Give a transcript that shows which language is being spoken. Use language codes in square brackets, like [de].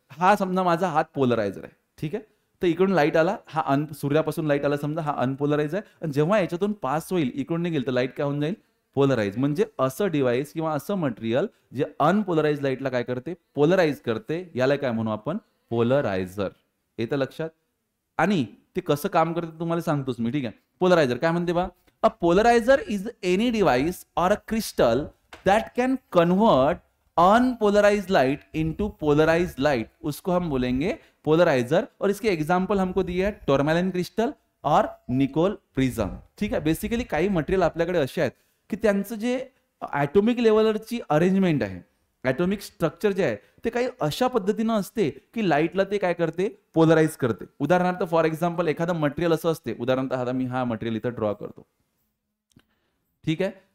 [mr] हा समजा माझा हात पोलरायझर आहे, ठीक आहे, तर इकडून लाईट आला, हा सूर्यापासून लाईट आला समजा, हा अनपोलराइज आहे, आणि जेव्हा याच्यातून पास होईल इकडून निघेल तर लाईट काय होऊन जाईल, पोलराइज। म्हणजे असं डिव्हाइस किंवा असं मटेरियल जे अनपोलराइज लाईटला काय करते, पोलराइज करते, याला काय म्हणू आपण, पोलरायझर। येतं लक्षात, आणि ते कसं काम करते तुम्हाला सांगतोच मी, ठीक आहे। पोलरायझर काय म्हणते बा, [en] a polarizer is any device or a crystal that can convert unpolarized light into polarized light, [hi] उसको हम बोलेंगे पोलराइजर। और इसके एग्जांपल हमको दिए है टोरमैलिन क्रिस्टल और निकोल प्रिझम, [mr] ठीक आहे। बेसिकली काही मटेरियल आपल्याकडे असे आहेत की त्यांचं जे ॲटॉमिक लेवलची अरेंजमेंट आहे ऍटॉमिक स्ट्रक्चर जे आहे ते काही अशा पद्धतीनं असते की लाईटला ते काय करते, पोलराइज करते. उदाहरणार्थ फॉर एक्झाम्पल एखादं मटेरियल असं असते, उदाहरणार्थ आता मी हा मटेरियल इथं ड्रॉ करतो, ठीक आहे.